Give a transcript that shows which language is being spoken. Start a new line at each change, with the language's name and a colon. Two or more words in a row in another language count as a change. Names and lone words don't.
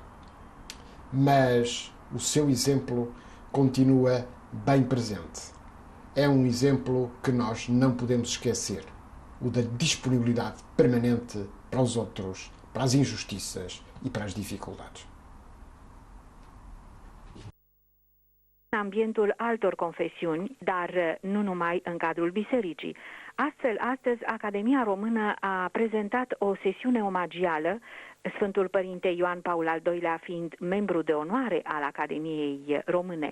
Portuguese: Mas o seu exemplo continua bem presente. É um exemplo que nós não podemos esquecer, o da disponibilidade permanente para os outros, para as injustiças e para as dificuldades.
Romanian: În ambientul altor confesiuni, dar nu numai în cadrul bisericii. Astfel, astăzi, Academia Română a prezentat o sesiune omagială, Sfântul Părinte Ioan Paul al II-lea fiind membru de onoare al Academiei Române.